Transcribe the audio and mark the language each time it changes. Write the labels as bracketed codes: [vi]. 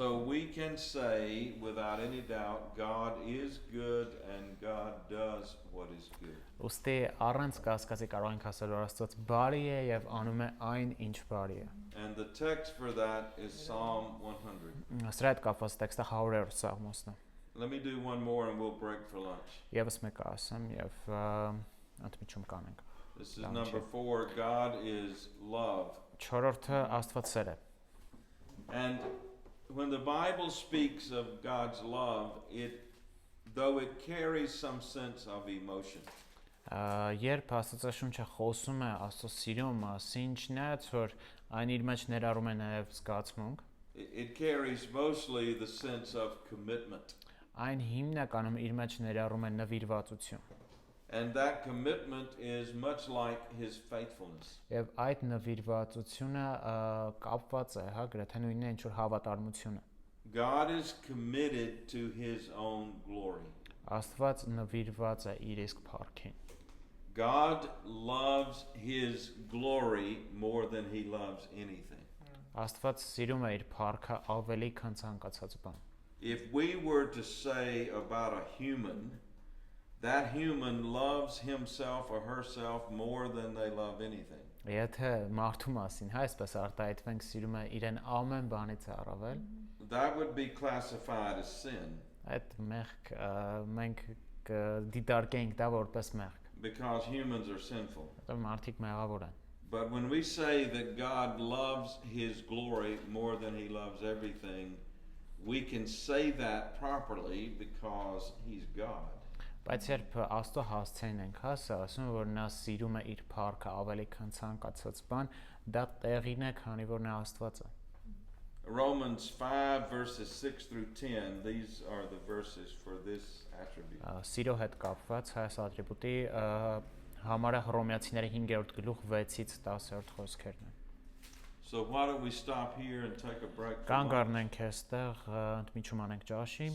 [en] So we can say without any doubt God is good and God does what is good. [hy] Ոստի առանց կասկածի կարող ենք ասել, որ Աստված բարի է եւ անում է այն, ինչ բարի է։ [en] And the text for that is Psalm 100. [hy] Սրա հետ կապված տեքստը 100-րդ Սաղմոսն է։ [en] Let me do one more and we'll break for lunch. [hy] Եվս մեկը ասեմ եւ ընդմիջում կանենք։ [en] This is number 4. God is love. [hy] 4-րդը Աստված սեր է։ [en] And when the Bible speaks of God's love, though it carries some sense of emotion. [hy] Երբ Աստվածաշունչը խոսում է Աստծո սիրո մասին, չնայած որ այն իր մեջ ներառում է նաև զգացմունք, [en] It carries mostly the sense of commitment. [hy] Այն հիմնականում իր մեջ ներառում է նվիրվածություն։ [en] And that commitment is much like his faithfulness. [hy] Եվ այդ նվիրվածությունը կապված է, հա, գրեթե նույնն է ինչ որ հավատարմությունը։ [en] God is committed to his own glory. [hy] Աստված նվիրված է իր իսկ փառքին։ [en] God loves his glory more than he loves anything. [hy] Աստված սիրում է իր փառքը ավելի քան ցանկացած բան։ [en] If we were to say about a human, that human loves himself or herself more than they love anything. [hy] Եթե մարդու մասին, հա, այսպես արտահայտվենք, սիրում է իրեն ամեն բանից առավել, [en] That would be classified as sin. [hy] այդ մեղք մենք դիտարկենք դա որպես մեղք։ [en] Because humans are sinful. [hy] Դա մարդիկ մեղավոր են։ [en] But when we say that God loves his glory more than he loves everything, we can say that properly because he's God. [hy] Բայց երբ Աստծո հասցեն ենք հասա, ասում որ նա սիրում է իր փառքը ավելի քան ցանկացած բան, դա տեղին է, քանի որ նա Աստված է։ [en] Romans 5 verses 6 through 10, these are the verses for this attribute. [hy] Սիրո հետ կապված այս ատրիբուտի համարը Հռոմեացիների 5-րդ գլուխ 6-ից 10-րդ խոսքերն են։ [en] So why don't we stop here and take a break for [hy] Կանգ [en] lunch? [hy] առնենք այստեղ, ընդմիջում անենք ճաշի,